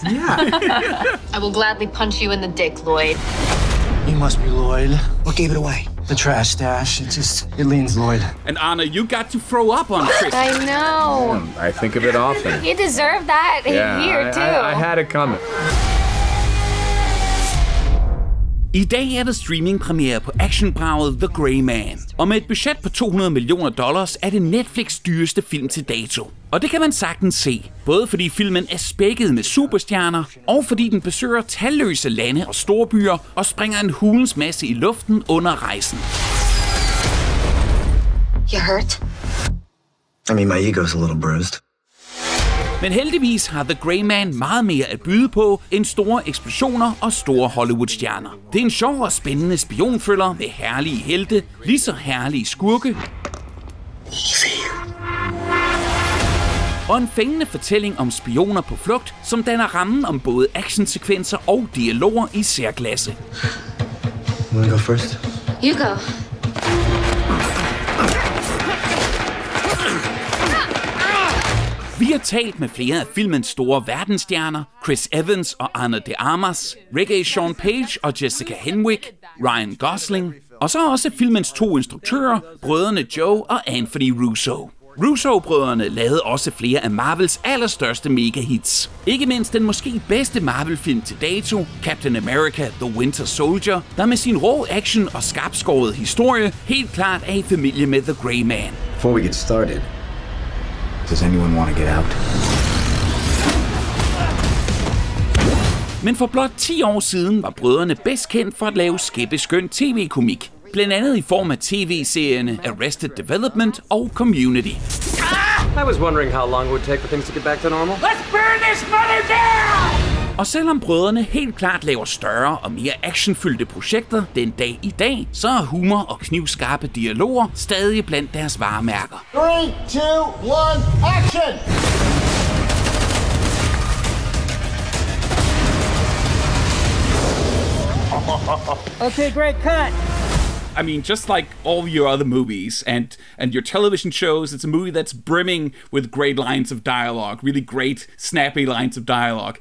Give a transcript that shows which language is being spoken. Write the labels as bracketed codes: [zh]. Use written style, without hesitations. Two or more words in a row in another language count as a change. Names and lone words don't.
[en] Yeah. I will gladly punch you in the dick, Lloyd. You must be Lloyd. What gave it away? The trash stash. It leans Lloyd. And Anna, you got to throw up on Chris. I know. I think of it often. You deserve that here, too. I had it coming. [da] I dag er der streamingpremiere på actionbraget The Gray Man. Og med et budget på $200 millioner er det Netflix' dyreste film til dato. Og det kan man sagtens se, både fordi filmen er spækket med superstjerner, og fordi den besøger talløse lande og storbyer og springer en hulens masse i luften under rejsen. [en] You hurt? I mean, my ego's a little bruised. [da] Men heldigvis har The Gray Man meget mere at byde på end store eksplosioner og store Hollywood-stjerner. Det er en sjov og spændende spionthriller med herlige helte, lige så herlige skurke. Og en fængende fortælling om spioner på flugt, som danner rammen om både actionsekvenser og dialoger i særklasse. [en] You wanna go first? You go. [da] Vi har talt med flere af filmens store verdensstjerner, Chris Evans og Ana de Armas, Regé-Jean Page og Jessica Henwick, Ryan Gosling, og så også filmens 2 instruktører, brødrene Joe og Anthony Russo. Russo-brødrene lavede også flere af Marvels allerstørste megahits. Ikke mindst den måske bedste Marvel-film til dato, Captain America The Winter Soldier, der med sin rå action og skarpskårede historie helt klart er i familie med The Gray Man. [en] Before we get started, does anyone want to get out? [da] Men for blot 10 år siden var brødrene bedst kendt for at lave skæppeskøn tv-komik. Blandt andet i form af tv-serierne Arrested Development og Community. [en] I was wondering how long it would take for things to get back to normal. Let's burn this mother down! [da] Og selvom brødrene helt klart laver større og mere actionfyldte projekter den dag i dag, så er humor og knivskarpe dialoger stadig blandt deres varemærker. [en] 3, 2, 1, action! Okay, great cut. I mean, just like all your other movies and your television shows, it's a movie that's brimming with great lines of dialogue, really great, snappy lines of dialogue.